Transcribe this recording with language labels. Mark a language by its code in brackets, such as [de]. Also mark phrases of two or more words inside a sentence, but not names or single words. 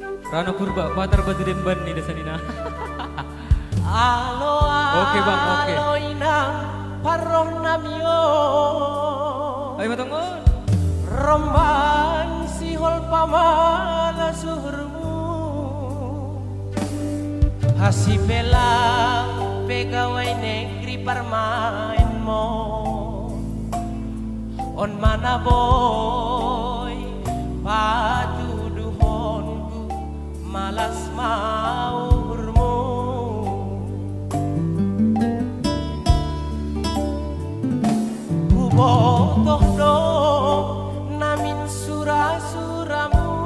[bts] Rano Purba, Patar Badirin Ban nih desanina. Alo [id] Oke bang, oke. [bts] alo inang paroh namyo. Ayo matongon. Romban sihol pamala suhurmu. Hasipela pegawai negeri permainmu. On mana boy patuduhonku malas maurmu. Kubotoh do namin sura-suramu.